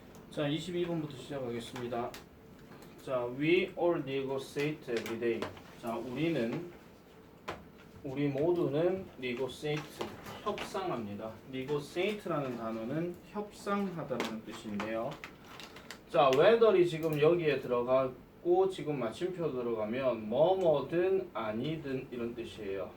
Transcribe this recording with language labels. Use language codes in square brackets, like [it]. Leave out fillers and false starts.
[ko] 자, 22번부터 시작하겠습니다. [en] 자, we all negotiate every day. [ko] 자, 우리 모두는 negotiate, 협상합니다. negotiate라는 단어는 협상하다라는 뜻인데요. 자, whether이 지금 여기에 들어가고 지금 마침표 들어가면 뭐뭐든 아니든 이런 뜻이에요.